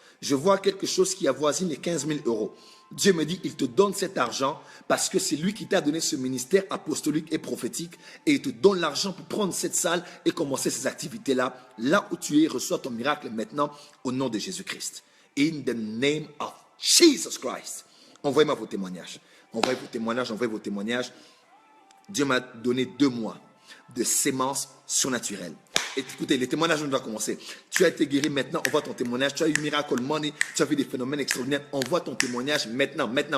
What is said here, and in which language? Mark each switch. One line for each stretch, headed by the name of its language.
French: Je vois quelque chose qui avoisine les 15 000 euros. Dieu me dit, il te donne cet argent parce que c'est lui qui t'a donné ce ministère apostolique et prophétique et il te donne l'argent pour prendre cette salle et commencer ces activités-là. Là où tu es, reçois ton miracle maintenant au nom de Jésus-Christ.
English: In the name of Jesus Christ.
French: Envoyez-moi vos témoignages. Envoyez vos témoignages. Dieu m'a donné 2 mois de sémence surnaturelle. Écoutez, les témoignages doivent commencer. Tu as été guéri maintenant, envoie ton témoignage. Tu as eu miracle money, tu as vu des phénomènes extraordinaires, envoie ton témoignage maintenant.